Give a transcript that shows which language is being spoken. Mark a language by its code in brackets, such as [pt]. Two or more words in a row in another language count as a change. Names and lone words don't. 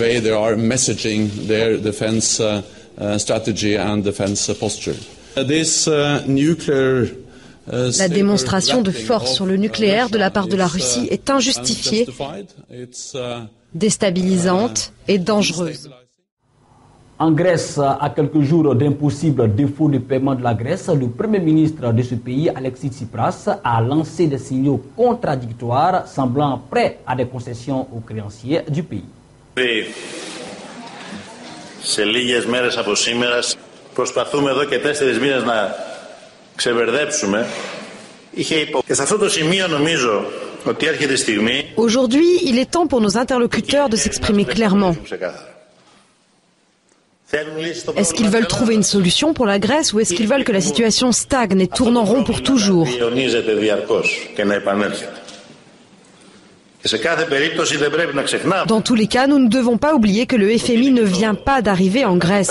[fr] La démonstration de force sur le nucléaire de la part de la Russie est injustifiée, déstabilisante et dangereuse. En Grèce, à quelques jours d'impossible défaut de paiement de la Grèce, le Premier ministre de ce pays, Alexis Tsipras, a lancé des signaux contradictoires semblant prêts à des concessions aux créanciers du pays. [el] Σε λίγες μέρες από σήμερα προσπαθούμε εδώ και 4 μήνες να ξεμπερδέψουμε. Και σε αυτό το σημείο νομίζω ότι έρχεται η στιγμή. [fr] Aujourd'hui, il est temps pour nos interlocuteurs de s'exprimer clairement. Est-ce qu'ils veulent trouver une solution pour la Grèce ou est-ce qu'ils veulent que la situation stagne et tourne en rond pour toujours? Dans tous les cas, nous ne devons pas oublier que le FMI ne vient pas d'arriver en Grèce.